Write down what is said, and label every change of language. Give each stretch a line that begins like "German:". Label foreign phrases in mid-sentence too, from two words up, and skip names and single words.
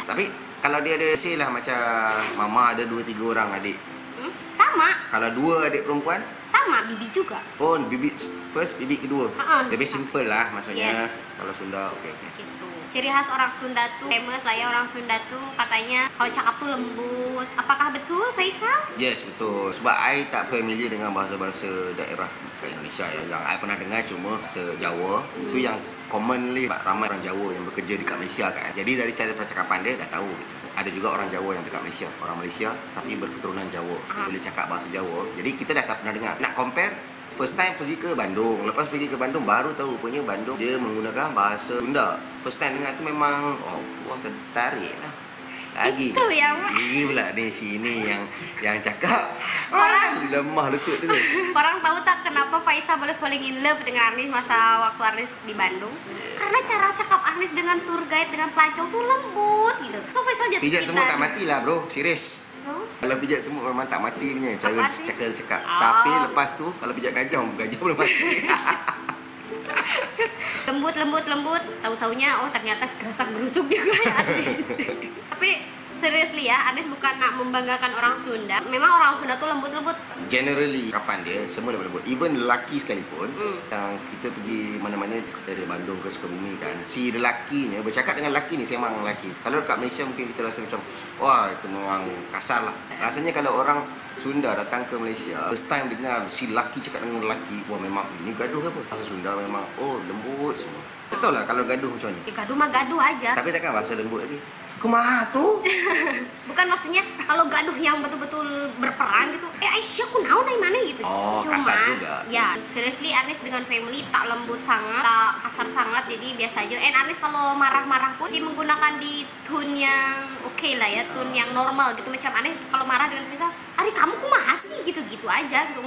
Malay: Tapi kalau dia ada say lah macam mama ada 2-3 orang adik. Sama, Kalau 2 adik perempuan, sama bibi juga. oh bibi first, bibi kedua. Lebih simple lah maksudnya. Yes. Kalau Sunda okey. Gitu. Ciri khas orang Sunda tuh famous lah ya, orang Sunda tuh katanya kalau cakap tuh lembut. Apakah betul, Faisal? Yes, betul. Sebab I tak familiar dengan bahasa-bahasa daerah kat Indonesia ya. Yang I pernah dengar cuma bahasa Jawa. Itu yang commonly ramai orang Jawa yang bekerja dekat Malaysia kan. Jadi dari cara percakapan dia dah tahu. Ada juga orang Jawa yang dekat Malaysia, orang Malaysia tapi berketurunan Jawa. Boleh cakap bahasa Jawa. Jadi kita dah tak pernah dengar. Nak compare, first time pergi ke Bandung. Lepas pergi ke Bandung baru tahu rupanya Bandung dia menggunakan bahasa Sunda. First time dengar tu memang wah tertarik lah. Lagi Itu yang ini pula ni sini yang cakap Orang- lemah lutut tu. orang tahu tak kenapa Faisal boleh
English: falling in love
Malay: dengan Arnis masa waktu Arnis di Bandung? Karena cara cakap Arnis dengan tour guide, dengan pelancong tuh lembut gitu. So Faisal jatuh Pijat semut cinta. tak mati lah bro, serius. Huh? Kalau pijat semut memang tak mati punya cara Tak mati? cakap. Oh. Tapi lepas tu kalau pijat gajah belum mati. Lembut, tahu-taunya oh ternyata gerasak gerusuk juga ya Arnis. Tapi Seriously ya, Arnis bukan nak membanggakan orang Sunda. Memang orang Sunda tuh lembut-lembut. Generally, kapan dia semua lembut. Even lelaki sekalipun, yang kita pergi mana-mana dari Bandung ke Sukabumi kan, si lelakinya bercakap dengan lelaki ni memang lelaki. Kalau dekat Malaysia mungkin kita rasa macam, wah itu memang kasar lah. Rasanya kalau orang Sunda datang ke Malaysia, first time dengar si lelaki cakap dengan lelaki, wah memang ini gaduh ke apa? Bahasa Sunda memang, oh lembut semua. Tak tahu lah kalau gaduh macam ni. Gaduh mah gaduh aja. Tapi takkan bahasa lembut lagi. Kumaha tu? Bukan maksudnya kalau gaduh yang betul-betul berperang gitu. Aisyah aku naon dari mana gitu. Oh, cuma kasar juga. ya seriously Arnis dengan family tak lembut sangat, tak kasar sangat, jadi biasa aja. Arnis kalau marah-marah pun dia menggunakan di tone yang oke lah ya, tone yang normal gitu. Macam Arnis kalau marah dengan Rizal,
Sundanese: Ari kamu kumaha sih
Malay: gitu-gitu aja gitu.